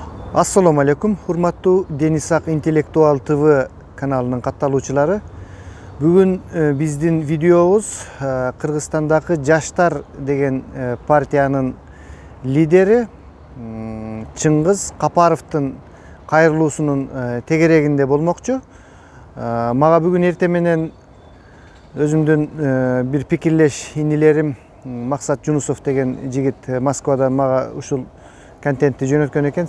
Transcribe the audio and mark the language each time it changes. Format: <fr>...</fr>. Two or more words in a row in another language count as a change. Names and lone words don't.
<ar>السلام عليكم,</ar> <ky>урматтуу Дениз Ак Интеллектуал ТВ каналынын катталуучулары. Бүгүн биздин видеобуз Кыргызстандагы Жаштар деген партиянын лидери Чыңгыз Капаровдун кайрылуусунун тегерегинде болмокчу. Мага бүгүн эртең менен өзүмдүн бир пикирлеш инилерим Максат Жунусов деген жигит Москвадан мага ушул контентти жөнөткөн экен.</ky>